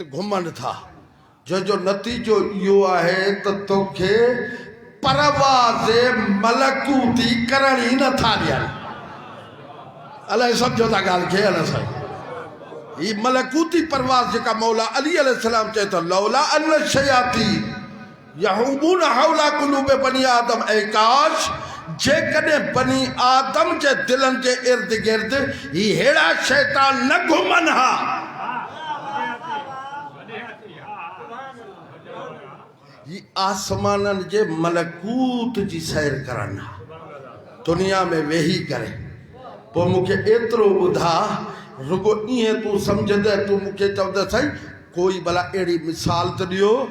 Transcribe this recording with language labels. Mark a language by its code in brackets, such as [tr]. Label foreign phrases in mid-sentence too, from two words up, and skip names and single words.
[sd] घुमनि था जो नतीजो इहो आहे त तोखे परवाज़ मलकूती करण ई नथा ॾियनि अलाए सम्झो था ॻाल्हि खे अलाए साईं ही मलकूती परवाज़ जेका मौला अली अलैहिस्सलाम चए थो [ar] لولا أن شياطين يحومون حول قلوب بني آدم [sd] ऐं काश जेकॾहिं बनी आदम जे दिलनि जे इर्द गिर्द ही अहिड़ा शैतान न घुमनि हा ही आसमाननि जे मलकूत जी सैर करनि हा दुनिया में वेही करे पोइ मूंखे एतिरो ॿुधा रुगो ईअं तूं सम्झंदे तूं मूंखे चवंदे साईं कोई भला अहिड़ी मिसाल त ॾियो